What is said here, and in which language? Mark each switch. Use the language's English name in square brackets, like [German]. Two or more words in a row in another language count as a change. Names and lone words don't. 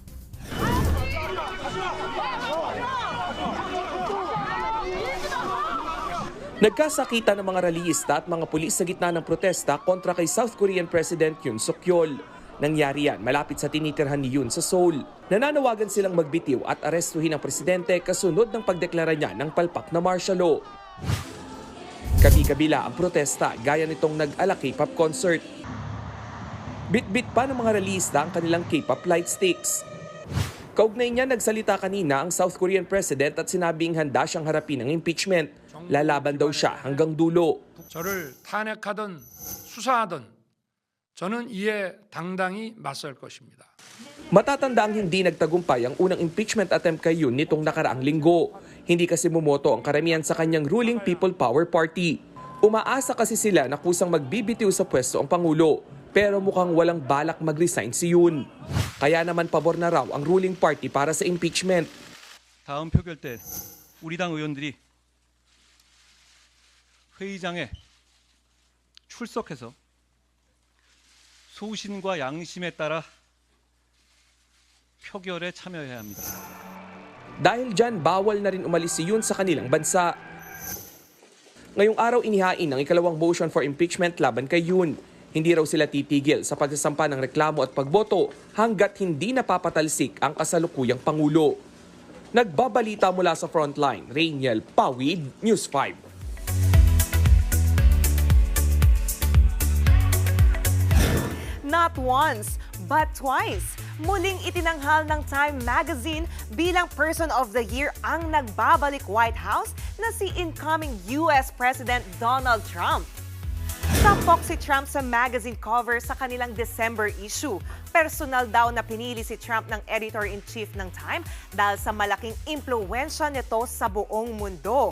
[Filipino] Nagkasakitan ng mga rallyista at mga pulis sa gitna ng protesta kontra kay [English] South Korean President [Filipino] Yoon Suk Yeol. Nangyari yan malapit sa tinitirhan ni Yoon sa Seoul. Nananawagan silang magbitiw at arestuhin ang presidente kasunod ng pagdeklara niya ng palpak na [English] martial law. [Filipino] Kabi-kabila ang protesta gaya nitong nag-ala [English] K-pop concert. [Filipino] Bit-bit pa ng mga rallyista ang kanilang [English] K-pop light sticks. [Filipino] Kaugnay niya nagsalita kanina ang [English] South Korean President [Filipino] at sinabing handa siyang harapin ang impeachment. Lalaban daw siya hanggang dulo. [Korean] 저를 탄핵하든 수사하든 저는 이에 당당히 맞설 것입니다. [Filipino] Matatandaang hindi nagtagumpay ang unang [English] impeachment attempt [Filipino] kay Yoon nitong nakaraang linggo. Hindi kasi bumoto ang karamihan sa kanyang ruling People Power Party. Umaasa kasi sila na kusang magbibitiw sa pwesto ang Pangulo. Pero mukhang walang balak mag-resign si Yoon. Kaya naman pabor na raw ang [English] ruling party [Filipino] para sa impeachment. [Korean] 다음 표결 때 우리 당 의원들이 회의장에 출석해서 소신과 양심에 따라 표결에 참여해야 합니다. [Filipino] Dahil dyan, bawal na rin umalis si Yoon sa kanilang bansa. Ngayong araw inihain ang ikalawang [English] motion for impeachment [Filipino] laban kay Yoon. Hindi raw sila titigil sa pagsasampa ng reklamo at pagboto hanggat hindi napapatalsik ang kasalukuyang Pangulo. Nagbabalita mula sa Frontline, Rainiel Pawid, News 5. [English] Not once, but twice. [Filipino] Muling itinanghal ng Time Magazine bilang Person of the Year ang nagbabalik White House na si [English] incoming US President [Filipino] Donald Trump. Tampok si Trump sa [English] magazine cover [Filipino] sa kanilang [English] December issue. [Filipino] Personal daw na pinili si Trump ng editor-in-chief ng Time dahil sa malaking impluwensya nito sa buong mundo.